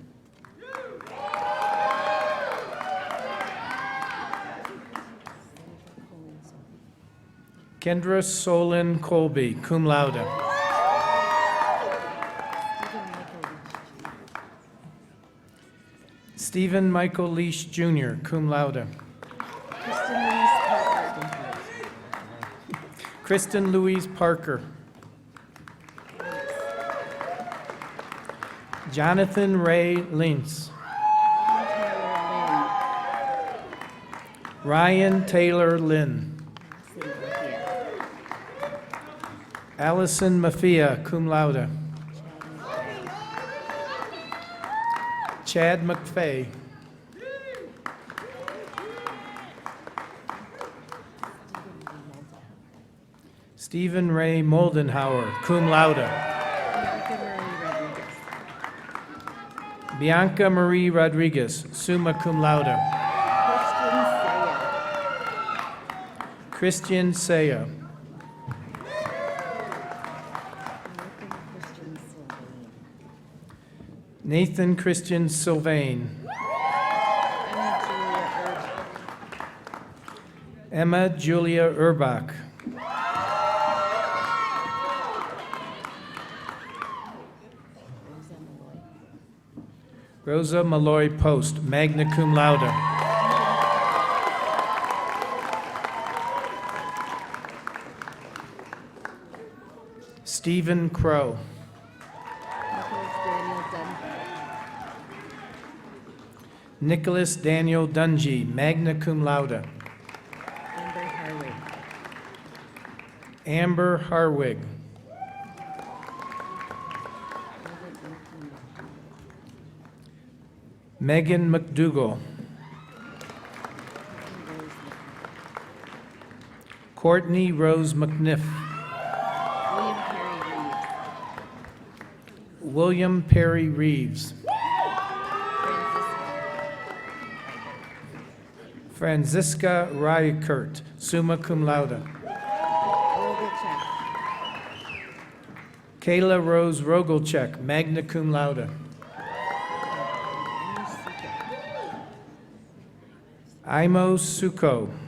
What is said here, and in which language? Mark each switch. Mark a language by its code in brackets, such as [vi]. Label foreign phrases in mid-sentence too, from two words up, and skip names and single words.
[en] Kendra Solin Colby, [la] cum laude. [en] Stephen Michael Leash Jr., [la] cum laude. [en] Kristen Louise Parker. Jonathan Ray Lintz. Ryan Taylor Lynn. Allison Mafia, [la] cum laude. [en] Chad McFay. Stephen Ray Moldenhauer, [la] cum laude. [en] Bianca Marie Rodriguez, [la] summa cum laude. [en] Christian Saya. Nathan Christian Sylvain. Emma Julia Urbach. Rosa Malloy Post, [la] magna cum laude. [en] Stephen Crow. Nicholas Daniel Dungy, [la] magna cum laude. [en] Amber Harwig. Megan McDougall. Courtney Rose McNiff. William Perry Reeves. Franziska Ryekert, [la] summa cum laude. [en] Kayla Rose Rogelchek, [la] magna cum laude. [en] Imo Suko.